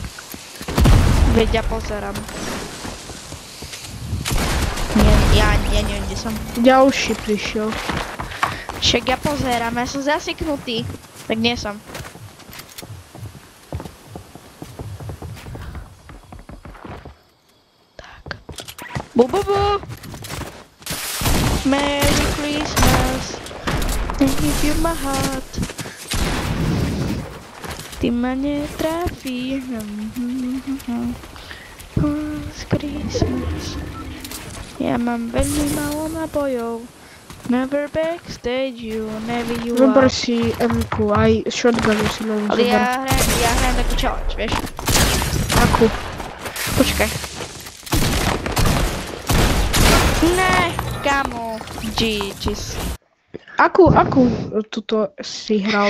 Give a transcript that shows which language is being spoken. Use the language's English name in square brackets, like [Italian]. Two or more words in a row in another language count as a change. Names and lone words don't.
[Slovak] Veď ja pozerám. Nie, ja neviem, kde som. Ďalší prišiel. Však ja pozerám, ja som zaseknutý. Tak nie som. Tak. Bu. [English] Merry Christmas. I give you my heart. [Slovak] Ty ma netrafíš. [English] Last Christmas. [Slovak] Ja mám veľmi málo nabojov. [English] Never backstage you, never you [Slovak] Zober are. si M-ku, aj shotgunu si novú Ale zober. ja hrajem takú challenge, vieš? Akú? Počkaj. Ne, kamo. GG's. Akú tuto si hral?